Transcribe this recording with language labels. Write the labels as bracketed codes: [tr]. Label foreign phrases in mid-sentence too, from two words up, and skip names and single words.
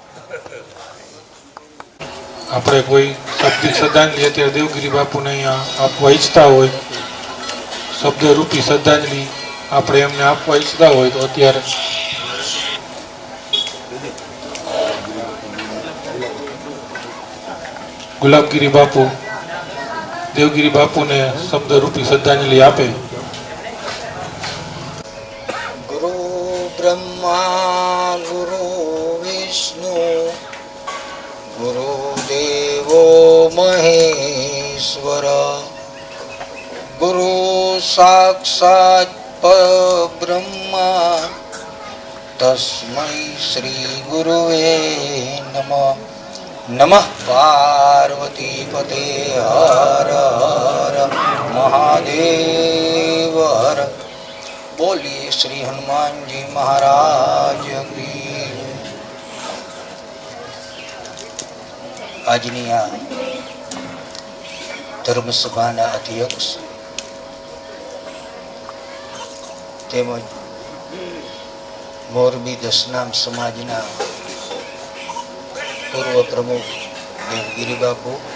[gu] આપણે કોઈ શાબ્દિક શ્રદ્ધાંજલિ અત્યારે દેવગીરી બાપુને અહીંયા આપવા ઈચ્છતા હોય, શબ્દરૂપી શ્રદ્ધાંજલિ આપણે એમને આપવા ઈચ્છતા હોય તો અત્યારે ગુલાબગીરી બાપુ દેવગીરી બાપુને શબ્દરૂપી શ્રદ્ધાંજલિ આપે. [sa] विष्णु गुरुदेवो महेश्वर गुरु साक्षात् परब्रह्मा तस्मै श्री गुरुवे नमः। नमः पार्वती पते हर हर महादेव हर। [hi] बोलिए श्री हनुमान जी महाराज की। [gu] આજની આ ધર્મસભાના અધ્યક્ષ તેમજ મોરબી દસનામ સમાજના પૂર્વ પ્રમુખ દેવગીરી બાપુ,